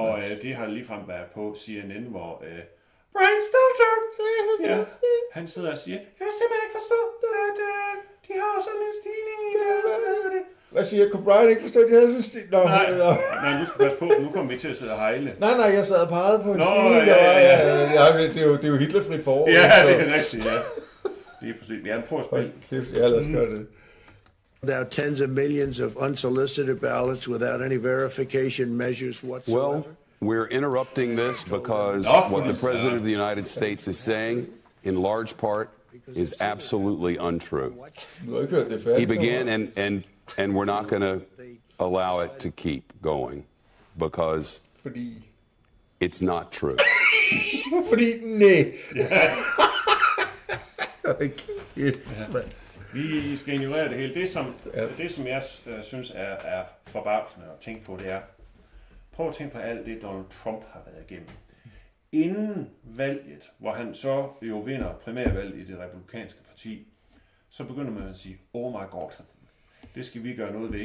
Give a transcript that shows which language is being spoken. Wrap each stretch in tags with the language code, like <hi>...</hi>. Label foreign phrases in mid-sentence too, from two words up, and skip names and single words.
<da>Og det har ligefrem været på CNN, hvor Brian Stelter, han sidder og siger, jeg kan simpelthen ikke forstå, at de har sådan en stigning i deres... Hvad siger jeg? Kunne Brian ikke forstå, at de havde sådan en stigning? Nej, nu skal passe på, for nu kommer vi til at sidde og hejle. Nej, jeg sad og pegede på en stigning. Det er jo Hitlerfrit forår. Ja, det er rigtigt, ja. Lige præcis. Vi prøver at spille. Ja, lad os gøre det.</da> <en>Without tens of millions of unsolicited ballots, without any verification measures whatsoever? Well, we're interrupting this because what the President of the United States is saying, in large part, is absolutely untrue. He began, and we're not going to allow it to keep going because it's not true.</en> <da>Fordi nej. Vi skal ignorere det hele. Det, som jeg synes er forbavsende at tænke på, det er, prøv at tænke på alt det, Donald Trump har været igennem. Inden valget, hvor han så jo vinder primærvalget i det republikanske parti, så begynder man at sige,</da> <en>oh my god,</en> <da>det skal vi gøre noget ved.</da>